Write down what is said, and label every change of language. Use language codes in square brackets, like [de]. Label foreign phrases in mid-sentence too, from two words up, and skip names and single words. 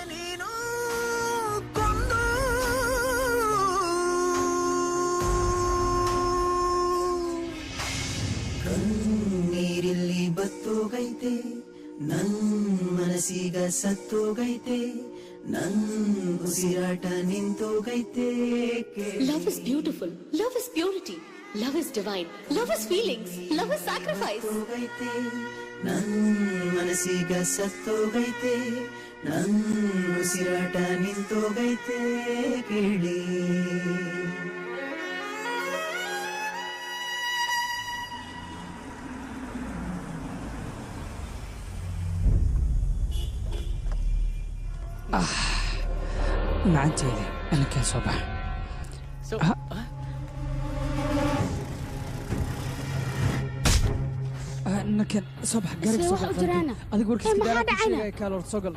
[kn] ಕಣ್ಣೀರಿಲ್ಲಿ ಬತ್ತೋಗೈತೆ ನನ್ ಮನಸ್ಸೀಗ ಸತ್ತೋಗೈತೆ ನನ್ ಉಸಿರಾಟ ನಿಂತೋಗೈತೆ. [en] Love is beautiful. Love is purity. Love is divine. Love is feelings. Love is sacrifice. [kn] ನನ್ ಮನಸ್ಸೀಗ ಸತ್ತೋಗೈತೆ ನನ್ ಉಸಿರಾಟ ನಿಂತೋಗೈತೆ ಕೇಳಿ. [so] macanteedii inankeen soo baxa inankeen soo baxa gaariga soo baxa adiga warkiis gidaala ku sheegaya kaal horta soo gal